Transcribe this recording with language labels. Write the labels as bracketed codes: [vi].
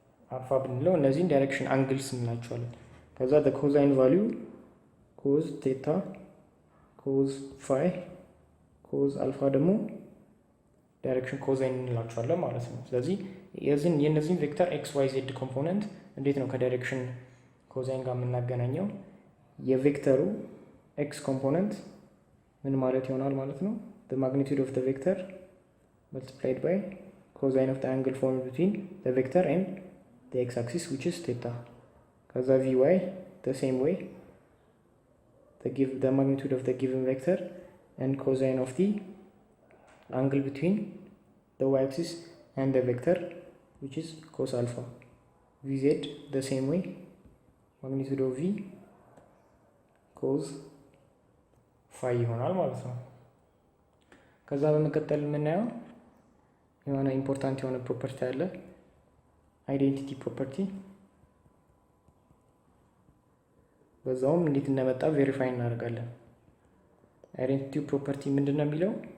[am] አልፋ ብንለው እነዚህን ዳይሬክሽን አንግልስ እንላቸዋለን። ከዛ ኮዛይን ቫሊዩ ኮዝ ቴታ ኮዝ ፋይ ኮዝ አልፋ ደግሞ ዳይሬክሽን ኮዛይን እንላቸዋለን ማለት ነው። ስለዚህ የእነዚህን ቬክተር ኤክስ ዋይ ዜድ ኮምፖነንት እንዴት ነው ከዳይሬክሽን ኮዛይን ጋር የምናገናኘው? የቬክተሩ ኤክስ ኮምፖነንት ምን ማለት ይሆናል ማለት ነው? [en] the magnitude of the vector multiplied by cosine of the angle formed between the vector and the x axis which is theta. ከዛ vy the same way the magnitude of the given vector and cosine of the angle between the y-axis and the vector which is cos alpha. Vz the same way magnitude of v cos phi [am] ይሆናል ማለት ነው። ከዛ በመቀጠል የምናየው የሆነ ኢምፖርታንት የሆነ ፕሮፐርቲ አለ፣ አይዴንቲቲ ፕሮፐርቲ። በዛውም እንዴት እንደመጣ ቬሪፋይ እናደርጋለን። አይዴንቲቲ ፕሮፐርቲ ምንድን ነው የሚለው?